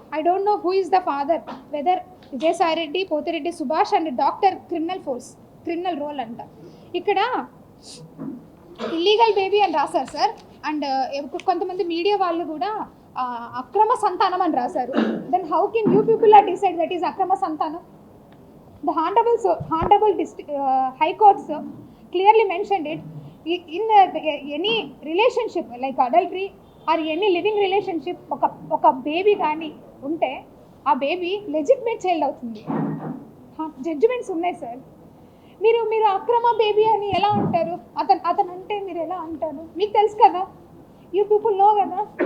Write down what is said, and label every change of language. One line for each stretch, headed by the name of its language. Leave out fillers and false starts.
English: I don't know who is the father, whether Vijayasai Reddy, Pothireddy Subhash and doctor criminal role అంట.
Telugu: ఇక్కడ illegal baby అని రాశారు sir. And కొంతమంది media వాళ్ళు కూడా అక్రమ సంతానం అని రాశారు.
English: Then how can you people are decide that is అక్రమ సంతానం? The honorable high courts clearly mentioned it. In any relationship like adultery or any living relationship,
Telugu: ఒక బేబీ కానీ ఉంటే ఆ బేబీ లెజిటిమేట్ చైల్డ్ అవుతుంది. జడ్జిమెంట్స్ ఉన్నాయి సార్. మీరు అక్రమ బేబీ అని ఎలా అంటారు? అతను అంటే మీరు ఎలా అంటారు? మీకు తెలుసు కదా,
English: you people know
Telugu: కదా.